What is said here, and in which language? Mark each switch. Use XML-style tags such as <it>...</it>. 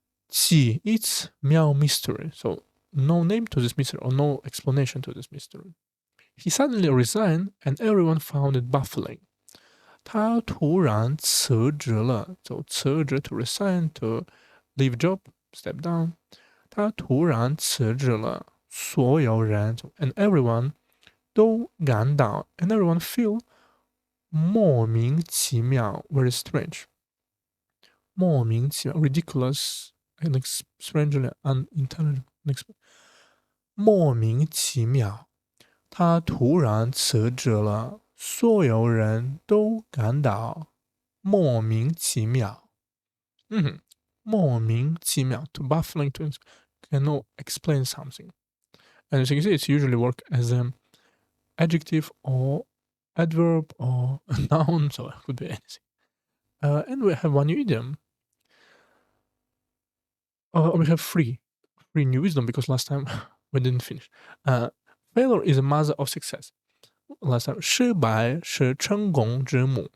<en>起 it's 妙 mystery. So no name to this mystery or no explanation to this mystery. He suddenly resigned and everyone found it baffling.</en> <zh>他突然辞职了，就辞职</zh> <en>to resign to leave job step down。</en> <zh>他突然辞职了，所有人</zh> <en>and everyone</en> <zh>都感到</zh> <en>and everyone feel</en> <zh>莫名其妙</zh> <en>very strange，</en> <zh>莫名其妙</zh> <en>ridiculous and strangely unintelligible，</en> <zh>莫名其妙。他突然辞职了，所有人都感到莫名其妙。</zh> <en>莫名其妙 to baffling to cannot explain something. And as you can see, it's usually work as an adjective or adverb or a noun, so it could be anything. And we have one new idiom. We have three new wisdom because last time we didn't finish. Failure is a mother of success. Last time,</en> <zh>失败是成功之母.</zh>